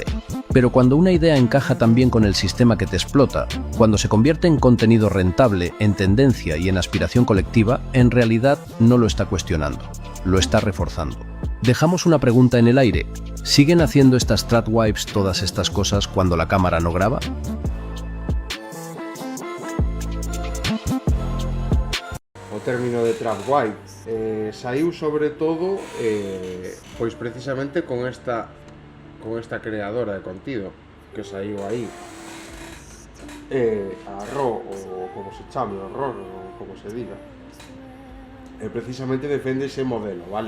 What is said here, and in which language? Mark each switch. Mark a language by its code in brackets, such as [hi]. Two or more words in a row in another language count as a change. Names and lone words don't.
[es] Pero cuando una idea encaja también con el sistema que te explota, cuando se convierte en contenido rentable, en tendencia y en aspiración colectiva, en realidad no lo está cuestionando, lo está reforzando. Dejamos una pregunta en el aire. ¿Siguen haciendo estas tradwives todas estas cosas cuando la cámara no graba? [gl] O término de tradwife saiu sobre todo pois precisamente con esta creadora de contido que saiu aí, a Ro, ou como se chame, o Ro, ou como se diga, precisamente defende ese modelo, vale?